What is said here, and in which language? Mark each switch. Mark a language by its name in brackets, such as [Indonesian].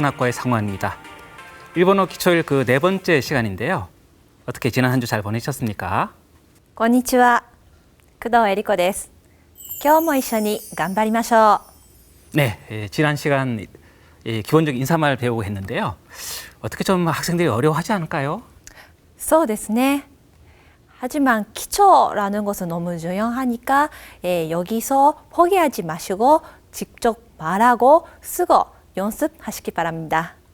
[Korean] 일본어학과의 상환입니다. 일본어 기초일 그 네 번째 시간인데요. 어떻게 지난 한 주 잘 보내셨습니까? [Japanese] こんにちは。工藤恵理子です。今日も一緒に頑張りましょう。 [Korean] 네, 지난 시간 기본적인 인사말 배우고 했는데요. 어떻게 좀 학생들이 어려워하지 않을까요? [Japanese] そうですね. [Korean] 하지만 기초라는 것은 너무 중요하니까 여기서 포기하지 마시고 직접 말하고 쓰고 연습하시기 바랍니다.